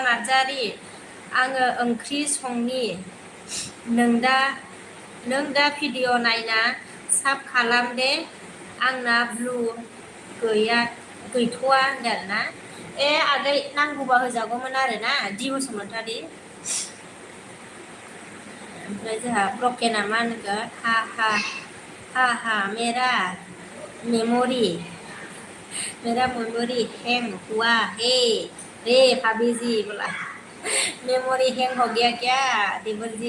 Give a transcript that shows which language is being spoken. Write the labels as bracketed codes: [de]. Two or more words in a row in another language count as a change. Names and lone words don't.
[brx] नार्जारि आङो ओंख्रि संनि नों दा भिडिअ नायना साब खालाम दे आंना ब्लु गैथ'वा होनदों आरोना। आगै नांगौबा होजागौमोन आरोना दि बसुमतारी। ओमफ्राय जोंहा ब्रकेना मा होनगोन [hi] हा मेरा मेमोरी हैंग हुआ है रे भाभी जी बोला। मेमोरी हैंग हो गया क्या देवर जी?